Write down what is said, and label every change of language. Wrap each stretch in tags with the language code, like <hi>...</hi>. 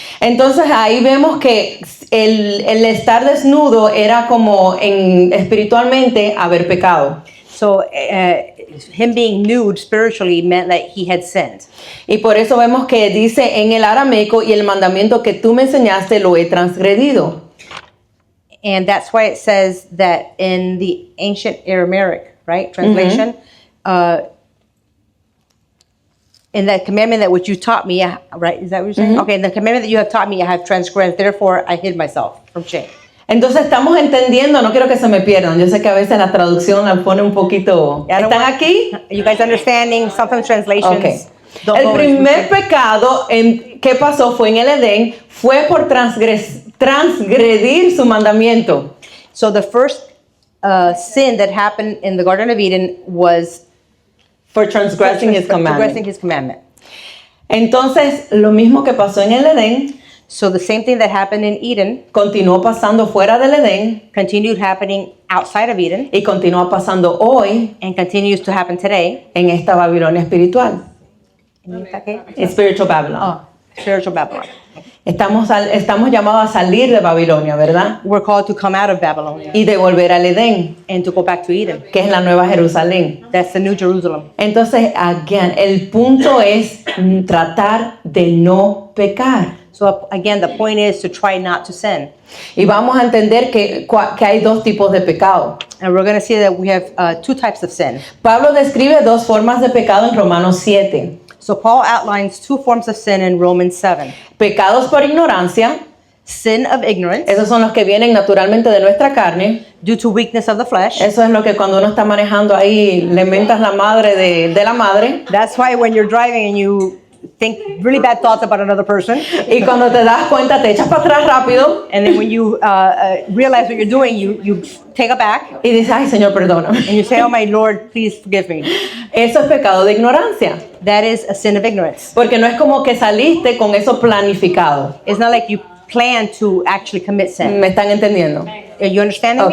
<es>Entonces ahí vemos que el estar desnudo era como espiritualmente haber pecado.</es> <en>So him being nude spiritually meant that he had sinned.</en> <es>Y por eso vemos que dice en el arameico, y el mandamiento que tú me enseñaste lo he transgredido.</es> <en>And that's why it says that in the ancient Aramaic, right, translation, in the commandment that which you taught me, right, is that what you're saying? Okay, in the commandment that you have taught me, I have transgressed, therefore I hid myself from shame.</en> <es>Entonces estamos entendiendo, no quiero que se me pierdan, yo sé que a veces la traducción la pone un poquito... ¿Están aquí?</es> <en>You guys understanding? Sometimes translations... Okay. don't</en> <es>El</es> <en>go</en> <es>primer</es> <en>as-</en> <es>pecado que pasó fue en el Edén, fue por transgredir su mandamiento.</es> <en>So the first sin that happened in the Garden of Eden was For transgressing his transgressing commandment. his commandment.</en> <es>Entonces, lo mismo que pasó en el Edén,</es> <en>So the same thing that happened in Eden</en> <es>continuó pasando fuera del Edén</es> <en>continued happening outside of Eden</en> <es>y continúa pasando hoy</es> <en>and continues to happen today.</en> <es>en esta Babilonia espiritual.</es> <en>Okay. Spiritual Babylon. Oh, spiritual Babylon.</en> <es>Estamos llamados a salir de Babilonia, ¿verdad?</es> <en>We're called to come out of Babylon</en> <es>Y de volver al Edén,</es> <en>and to go back to Eden.</en> <es>que es la nueva Jerusalén.</es> <en>That's the New Jerusalem.</en> <es>Entonces, again, el punto es tratar de no pecar.</es> <en>So again, the point is to try not to sin.</en> <es>Y vamos a entender que hay dos tipos de pecado.</es> <en>And we're going to see that we have two types of sin.</en> <es>Pablo describe dos formas de pecado en Romanos 7.</es> <en>So Paul outlines two forms of sin in Romans 7.</en> <es>Pecados por ignorancia,</es> <en>Sin of ignorance,</en> <es>esos son los que vienen naturalmente de nuestra carne.</es> <en>due to weakness of the flesh.</en> <es>Eso es lo que cuando uno está manejando ahí, le mentas la madre de la madre.</es> <en>That's why when you're driving and you think really bad thoughts about another person,</en> <es>Y cuando te das cuenta, te echas para atrás rápido</es> <en>and then when you realize what you're doing, you take it back</en> <es>y dices, ay, Señor, perdóname.</es> <en>and you say, oh my Lord, please forgive me.</en> <es>Eso es pecado de ignorancia.</es> <en>That is a sin of ignorance.</en> <es>Porque no es como que saliste con eso planificado.</es> <en>It's not like you plan to actually commit sin.</en> <es>¿Me están entendiendo?</es> <en>Are you understanding me?</en>